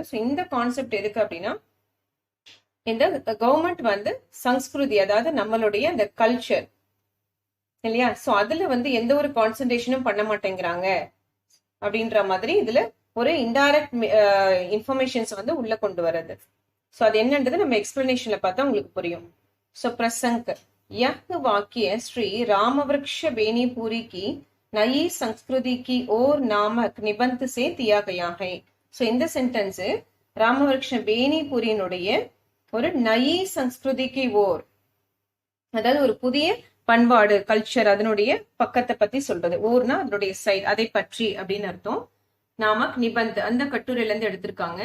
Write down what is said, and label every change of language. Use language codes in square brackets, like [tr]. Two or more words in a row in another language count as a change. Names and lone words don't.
[ta] ஸோ இந்த கான்செப்ட் எதுக்கு அப்படின்னா, இந்த கவர்மெண்ட் வந்து சம்ஸ்கிருதி, அதாவது நம்மளுடைய அந்த கல்ச்சர் இல்லையா, ஸோ அதுல வந்து எந்த ஒரு கான்சன்ட்ரேஷனும் பண்ண மாட்டேங்கிறாங்க அப்படின்ற மாதிரி இதுல ஒரு [en] indirect informations [ta] வந்து உள்ள கொண்டு வர்றது. ஸோ அது என்னன்றது நம்ம எக்ஸ்பிளனேஷன்ல பார்த்தா உங்களுக்கு புரியும். [hi] ஸோ प्रसंग यह वाक्य श्री रामवृक्ष बेनीपुरी की नई संस्कृति की ओर नामक निबंध से दिया गया है. [ta] सो இந்த சென்டென்ஸ் ராமவிருக்ஷ பேனிபுரியினுடைய ஒரு நயி சன்ஸ்கிருதிக்கு ஓர், அதாவது ஒரு புதிய பண்பாடு கல்ச்சர் அதனுடைய பக்கத்தை பத்தி சொல்றது. ஓர்னா அதனுடைய சைட், அதை பற்றி அப்படின்னு அர்த்தம். [hi] नामक निबंध [ta] அந்த கட்டுரையில இருந்து எடுத்திருக்காங்க.